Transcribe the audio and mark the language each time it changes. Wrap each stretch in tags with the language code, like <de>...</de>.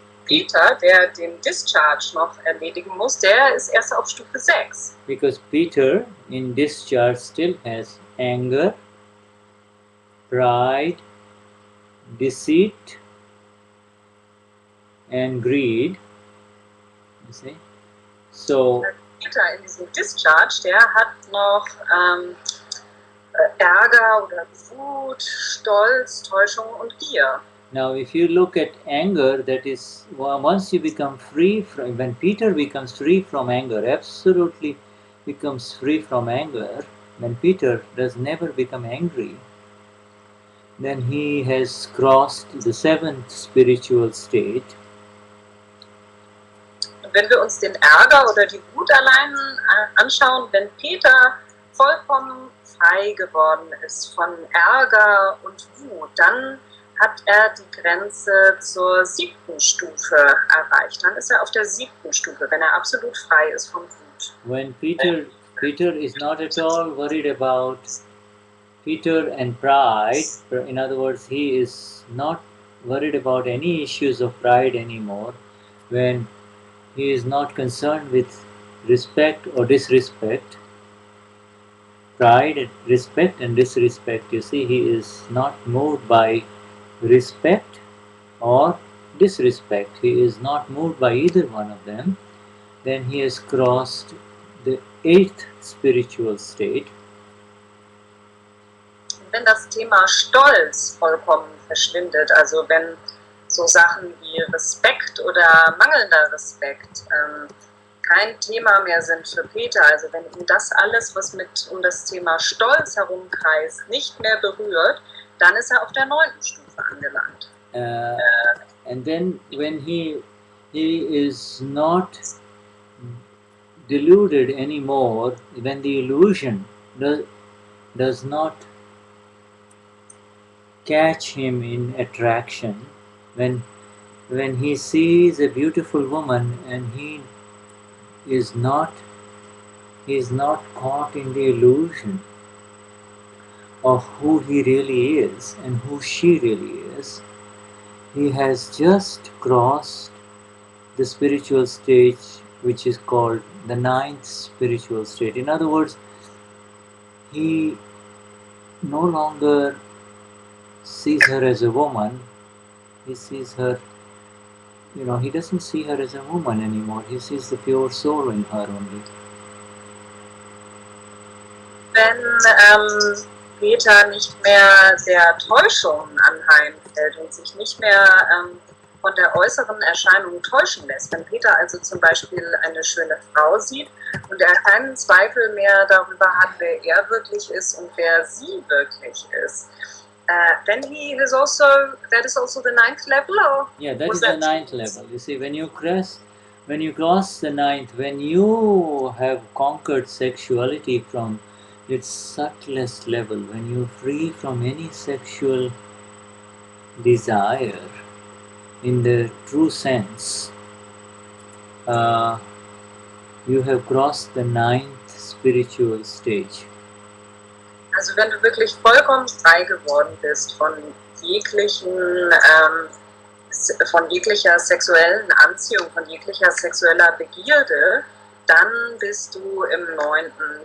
<de>Peter, der den Discharge noch erledigen muss, der ist erst auf Stufe 6.</de> <en>Because Peter in discharge still has anger, pride, deceit, and greed. You see? So</en> <de>Peter in diesem Discharge, der hat noch Ärger oder Wut, Stolz, Täuschung und Gier.</de> <en>now if you look at anger, that is, once you become free from, when Peter becomes free from anger, absolutely becomes free from anger, when Peter does never become angry, then he has crossed the 7th spiritual state.</en> <de>Wenn wir uns den Ärger oder die Wut allein anschauen, wenn Peter vollkommen frei geworden ist von Ärger und Wut, dann hat er die Grenze zur 7. Stufe erreicht. Dann ist er auf der 7. Stufe, wenn er absolut frei ist von Wut.</de> <en>When Peter is not at all worried about Peter and pride, in other words, he is not worried about any issues of pride anymore, when he is not concerned with respect or disrespect, pride, respect and disrespect. You see, he is not moved by respect or disrespect. He is not moved by either one of them. Then he has crossed the 8th spiritual state.</en> <de>Wenn das Thema Stolz vollkommen verschwindet, also wenn so Sachen wie Respekt oder mangelnder Respekt kein Thema mehr sind für Peter, also wenn ihn das alles, was um das Thema Stolz herumkreist, nicht mehr berührt, dann ist er auf der 9. Stufe angelangt.</de> <en>And then when he is not deluded anymore, when the illusion does not catch him in attraction, when he sees a beautiful woman and he is not caught in the illusion of who he really is and who she really is, he has just crossed the spiritual stage which is called the 9th spiritual state. In other words, he no longer sees her as a woman, he sees her, he doesn't see her as a woman anymore, he sees the pure soul in her only.</en> <de>Wenn Peter nicht mehr der Täuschung anheimfällt und sich nicht mehr von der äußeren Erscheinung täuschen lässt, wenn Peter also zum Beispiel eine schöne Frau sieht und er keinen Zweifel mehr darüber hat, wer er wirklich ist und wer sie wirklich ist,</de> <en>then that is also the 9th level? Or yeah, that is the 9th level. You see, when you cross the 9th, when you have conquered sexuality from its subtlest level, when you are free from any sexual desire in the true sense, you have crossed the 9th spiritual stage.</en> <de>Also wenn du wirklich vollkommen frei geworden bist von jeglicher sexuellen Anziehung, von jeglicher sexueller Begierde, dann bist du im 9.</de>